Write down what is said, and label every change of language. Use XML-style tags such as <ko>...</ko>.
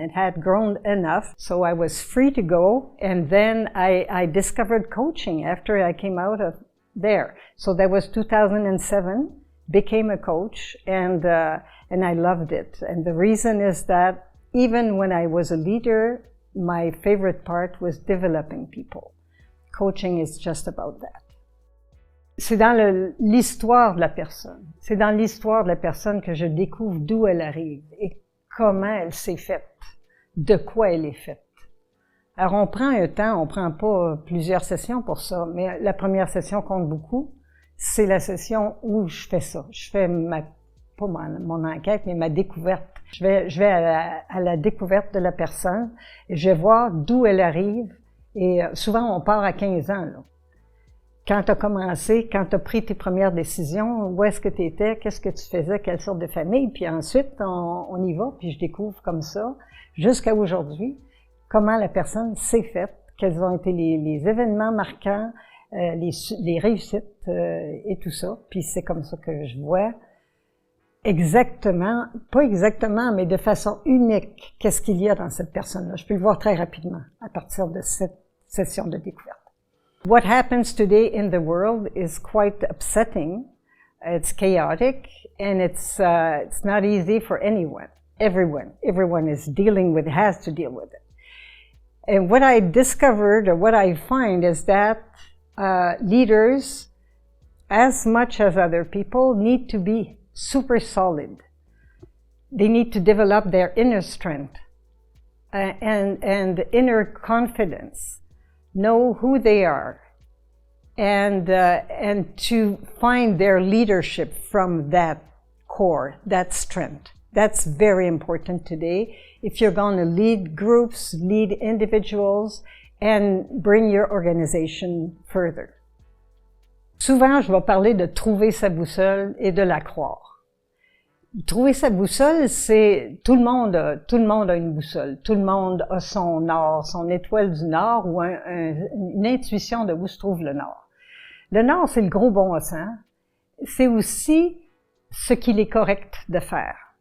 <en>It had grown enough, so I was free to go. And then I discovered coaching after I came out of there. So that was 2007, became a coach, and I loved it. And the reason is that even when I was a leader, my favorite part was developing people. Coaching is just about that.</en> <fr>C'est dans l'histoire de la personne. C'est dans l'histoire de la personne que je découvre d'où elle arrive et comment elle s'est faite, de quoi elle est faite. Alors, on prend un temps, on prend pas plusieurs sessions pour ça, mais la première session compte beaucoup. C'est la session où je fais ça. Je fais pas mon enquête, mais ma découverte. Je vais à la découverte de la personne et je vais voir d'où elle arrive. Et souvent, on part à 15 ans, là. Quand tu as commencé, quand tu as pris tes premières décisions, où est-ce que tu étais, qu'est-ce que tu faisais, quelle sorte de famille, puis ensuite, on y va, puis je découvre comme ça, jusqu'à aujourd'hui, comment la personne s'est faite, quels ont été les événements marquants, les réussites et tout ça. Puis c'est comme ça que je vois exactement, pas exactement, mais de façon unique, qu'est-ce qu'il y a dans cette personne-là. Je peux le voir très rapidement à partir de cette session de découverte.</fr> <en>What happens today in the world is quite upsetting. It's chaotic, and it's not easy for anyone. Everyone is has to deal with it. And what I discovered, or what I find, is that leaders, as much as other people, need to be super solid. They need to develop their inner strength and inner confidence. Know who they are, and to find their leadership from that core, that strength. That's very important today if you're going to lead groups, lead individuals, and bring your organization further.</en> <fr>Souvent, je vais parler de trouver sa boussole et de la croire. Trouver sa boussole, c'est tout le monde a une boussole. Tout le monde a son nord, son étoile du nord ou une intuition de où se trouve le nord. Le nord, c'est le gros bon sens. C'est aussi ce qu'il est correct de faire.</fr>